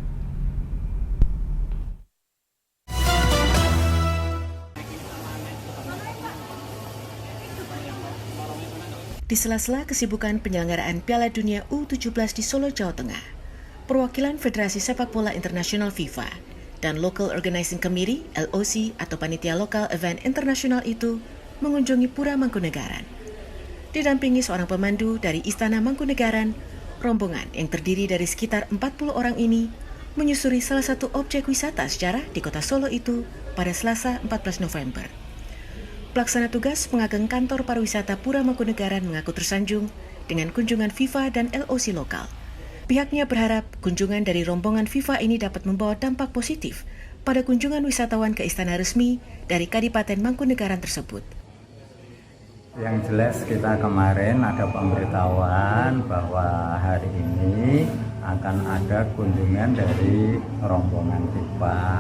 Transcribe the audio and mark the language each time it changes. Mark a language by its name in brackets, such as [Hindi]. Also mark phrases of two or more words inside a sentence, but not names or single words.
[Indonesian] Di sela-sela kesibukan penyelenggaraan Piala Dunia U17 di Solo, Jawa Tengah, perwakilan Federasi Sepak Bola Internasional FIFA dan [English] Local Organizing Committee [Indonesian] (LOC) atau panitia lokal event internasional itu mengunjungi Pura Mangkunegaran. Didampingi seorang pemandu dari Istana Mangkunegaran, rombongan yang terdiri dari sekitar 40 orang ini menyusuri salah satu objek wisata sejarah di kota Solo itu pada Selasa 14 November. Pelaksana tugas pengageng kantor pariwisata Pura Mangkunegaran mengaku tersanjung dengan kunjungan FIFA dan LOC lokal. Pihaknya berharap kunjungan dari rombongan FIFA ini dapat membawa dampak positif pada kunjungan wisatawan ke istana resmi dari Kadipaten Mangkunegaran tersebut. Yang jelas kita kemarin ada pemberitahuan bahwa hari ini akan ada kunjungan dari rombongan FIFA.